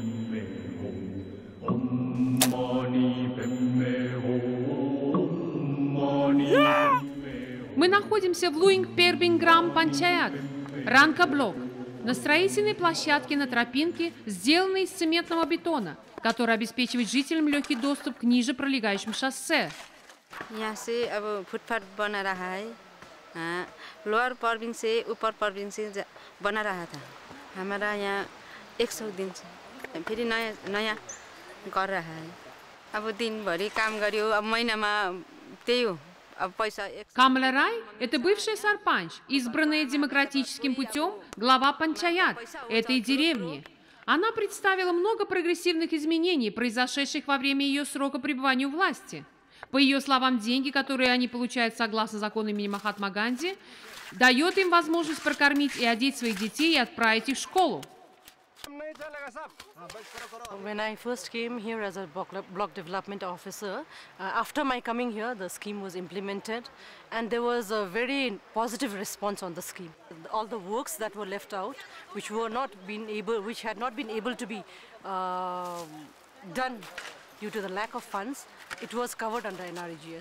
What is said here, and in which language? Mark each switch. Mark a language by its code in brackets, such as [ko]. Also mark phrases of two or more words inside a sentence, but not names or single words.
[ru] Мы находимся в Луинг-Пербинграм Панчаят, Ранка-блок, на строительной площадке на тропинке, сделанной из цементного бетона, который обеспечивает жителям легкий доступ к ниже пролегающим шоссе. [hi] यहाँ से अब फुटपाथ बना रहा है, [en] lower province [hi] से ऊपर प्रोविंस से बना रहा था। हमारा यहाँ 100 दिन से फिर नया कर रहा है। [ne] अब दिनभरि काम गर्यो, अब महिनामा त्यही हो। [ru] Камала Рай – это бывший сарпанч, избранная демократическим путем глава панчаят этой деревни. Она представила много прогрессивных изменений, произошедших во время ее срока пребывания у власти. По ее словам, деньги, которые они получают согласно закону имени Махатмы Ганди, дает им возможность прокормить и одеть своих детей и отправить их в школу. [en] When I first came here as a block development officer, after my coming here, the scheme was implemented, and there was a very positive response on the scheme. All the works that were left out, which had not been able to be done due to the lack of funds, it was covered under NREGS.